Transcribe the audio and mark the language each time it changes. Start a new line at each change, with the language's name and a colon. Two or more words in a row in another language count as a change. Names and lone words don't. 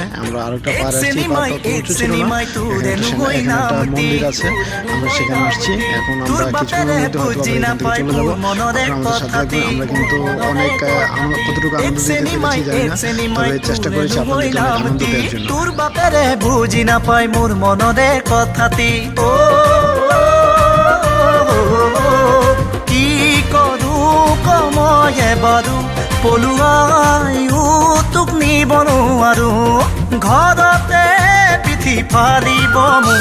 Bangla: আমরা আরেকটা পাহাড় আসছি, পাহাড়টা উঁচু ছিল না, এখানে একটা মন্দির আছে, আমরা সেখানে আসছি। এখন আমরা কিছুক্ষণের মধ্যে হয়তো এখান থেকে চলে যাবো, আপনারা আমাদের সাথে থাকবেন। আমরা কিন্তু অনেক কতটুকু আনন্দ দিতে পেরেছি জানি না, তবে চেষ্টা করেছি আপনাদেরকে আনন্দ দেওয়ার জন্য।
Assamese: তোর বাপেৰে বুজি নাপায় মোৰ মনৰে কথাটি, ও কি কৰো কময়ে বাৰু, পলুৱাইও তোক নিব নোৱাৰো, ঘৰতে পিঠি ফালিব মোক।